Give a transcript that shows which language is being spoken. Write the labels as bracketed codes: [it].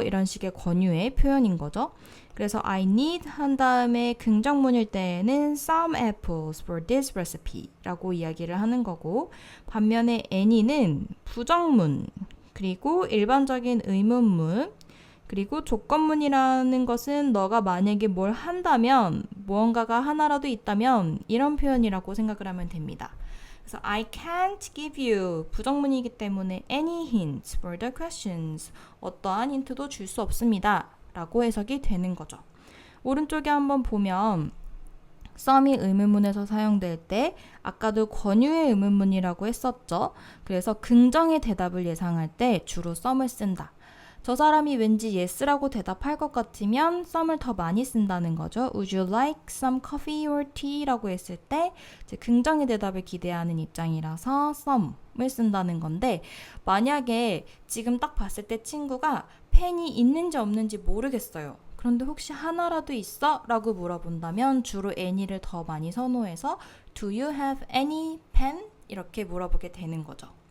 [ko] 이런 식의 권유의 표현인 거죠. 그래서 [en] I need [ko] 한 다음에 긍정문일 때에는 [en] some apples for this recipe [ko] 라고 이야기를 하는 거고 반면에 any는 부정문 그리고 일반적인 의문문 그리고 조건문이라는 것은 너가 만약에 뭘 한다면 무언가가 하나라도 있다면 이런 표현이라고 생각을 하면 됩니다. 그래서 [en] I can't give you [ko] 부정문이기 때문에 [en] any hints for the questions [ko] 어떠한 힌트도 줄 수 없습니다. 라고 해석이 되는 거죠. 오른쪽에 한번 보면 some이 의문문에서 사용될 때 아까도 권유의 의문문이라고 했었죠. 그래서 긍정의 대답을 예상할 때 주로 some을 쓴다. 저 사람이 왠지 yes라고 대답할 것 같으면 some을 더 많이 쓴다는 거죠. [en] Would you like some coffee or tea? [ko] 라고 했을 때 이제 긍정의 대답을 기대하는 입장이라서 some을 쓴다는 건데 만약에 지금 딱 봤을 때 친구가 펜이 있는지 없는지 모르겠어요. 그런데 혹시 하나라도 있어? 라고 물어본다면 주로 any를 더 많이 선호해서 [en] Do you have any pen? [ko] 이렇게 물어보게 되는 거죠.